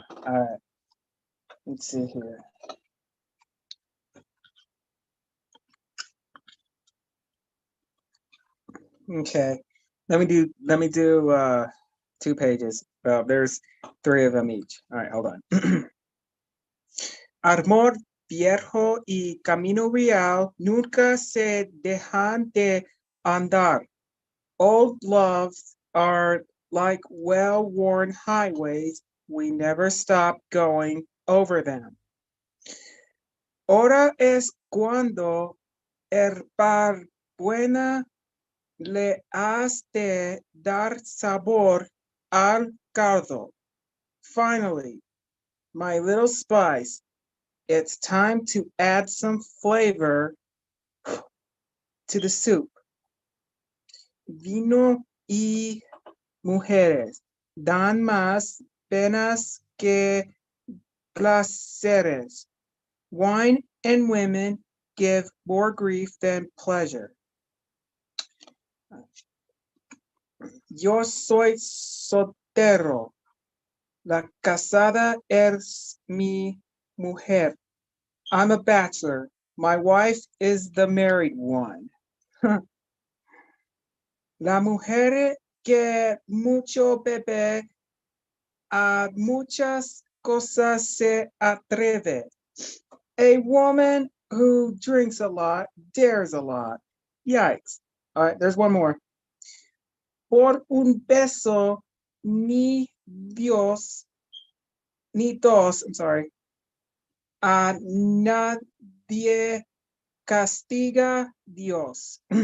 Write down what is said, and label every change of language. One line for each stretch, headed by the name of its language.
English: All right. Let's see here. Okay. Let me do 2 pages. Well, there's 3 of them each. All right, hold on.
Spanish: Amor viejo y camino real nunca se dejan de andar.
English: Old loves are like well-worn highways. We never stop going over them.
Spanish: Ahora es cuando herbar buena le has de dar sabor al caldo.
English: Finally, my little spice, it's time to add some flavor to the soup.
Spanish: Vino y mujeres dan más penas que placeres.
English: Wine and women give more grief than pleasure.
Spanish: Yo soy soltero. La casada es mi mujer.
English: I'm a bachelor. My wife is the married one.
Spanish: La mujer que mucho bebe a muchas cosas se atreve.
English: A woman who drinks a lot dares a lot. Yikes. All right, there's one more.
Spanish: Por un beso ni Dios, ni dos,
English: I'm sorry.
Spanish: A nadie castiga Dios.